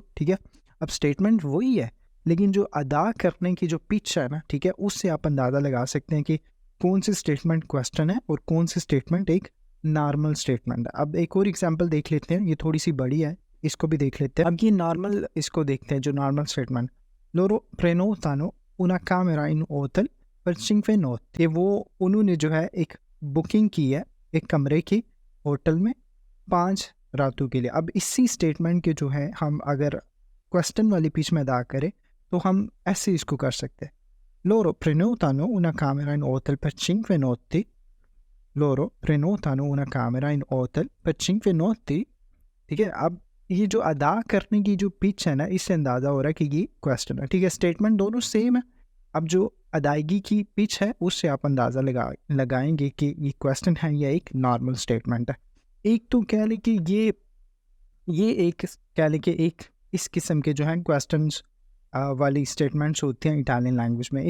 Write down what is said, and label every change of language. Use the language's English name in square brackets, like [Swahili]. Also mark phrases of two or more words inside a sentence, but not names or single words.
[Hindi] ठीक है, अब स्टेटमेंट वही है लेकिन जो अदा करने की जो पिच है ना, ठीक है, उससे आप अंदाज़ा लगा सकते हैं कि कौन सी स्टेटमेंट क्वेश्चन है और कौन सी स्टेटमेंट एक नॉर्मल स्टेटमेंट है। अब एक और एग्जांपल देख लेते हैं, ये थोड़ी सी बड़ी है, इसको भी देख लेते हैं। अब ये नॉर्मल इसको देखते हैं जो नॉर्मल स्टेटमेंट [Italian] loro prenotano una camera in hotel per 5 notti. [Hindi] वो उन्होंने जो है एक बुकिंग की है एक कमरे की होटल में 5 रातों के लिए। अब इसी स्टेटमेंट के जो है हम अगर क्वेश्चन वाली पिच में अदा करें तो हम ऐसे इसको कर सकते हैं [Italian] loro prenotano una camera in hotel per 5 notti, loro prenotano una camera in hotel per 5 notti। [Hindi] ठीक है, अब ये जो अदा करने की जो पिच है ना, इससे अंदाज़ा हो रहा है कि ये क्वेश्चन है। ठीक है, स्टेटमेंट दोनों सेम है। अब जो अदायगी की पिच है उससे आप अंदाज़ा लगाएंगे कि ये क्वेश्चन है या एक नॉर्मल स्टेटमेंट है। एक तो कह लें कि ये एक कह लें कि एक इस किस्म के जो हैं क्वेश्चंस वाली स्टेटमेंट्स होती हैं इटालियन लैंग्वेज में।